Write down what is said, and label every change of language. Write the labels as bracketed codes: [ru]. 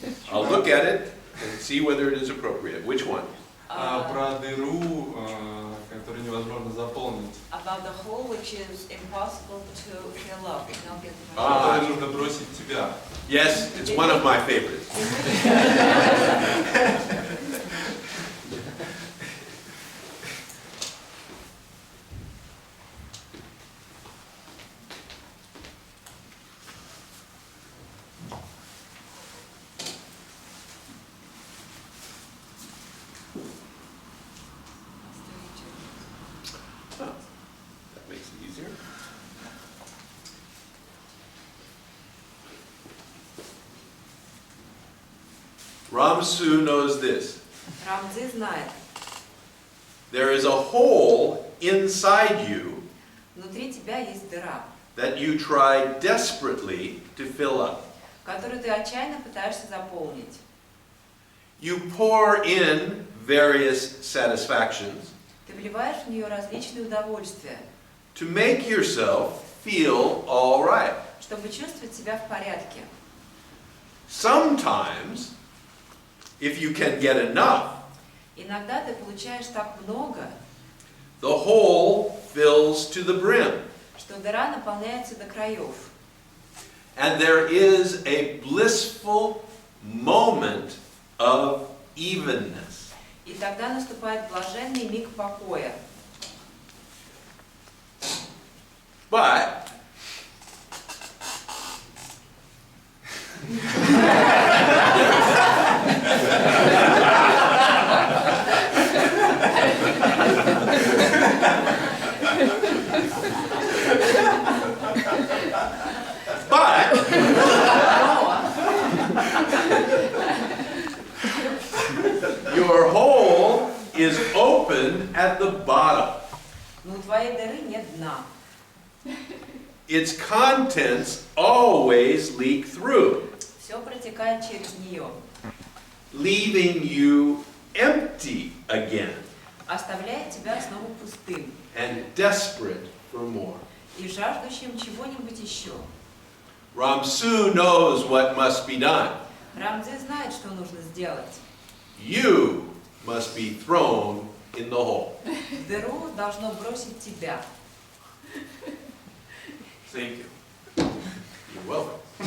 [en] I'll look at it and see whether it is appropriate. Which one? [ru] Про дыру, которую невозможно заполнить. [en] About the hole which is impossible to fill up. [ru] Которую нужно бросить в тебя. [en] Yes, it's one of my favorites. That makes it easier. Ram Цзы knows this. [ru] Рам Цзы знает, [en] There is a hole inside you [ru] внутри тебя есть дыра, [en] that you try desperately to fill up. [ru] которую ты отчаянно пытаешься заполнить. [en] You pour in various satisfactions [ru] Ты вливаешь в нее различные удовольствия, [en] to make yourself feel all right. [ru] чтобы чувствовать себя в порядке. [en] Sometimes, if you can get enough, [ru] Иногда ты получаешь так много, [en] the hole fills to the brim, [ru] что дыра наполняется до краев. [en] and there is a blissful moment of evenness. [ru] И тогда наступает блаженный миг покоя. [en] But your hole is open at the bottom. [ru] Но у твоей дыры нет дна. [en] Its contents always leak through, [ru] Все протекает через нее, [en] leaving you empty again [ru] оставляет тебя снова пустым [en] and desperate for more. [ru] и жаждущим чего-нибудь еще. [en] Ram Цзы knows what must be done. [ru] Рам Цзы знает, что нужно сделать. [en] You must be thrown in the hole. [ru] В дыру должно бросить тебя. [en] Thank you. You're welcome.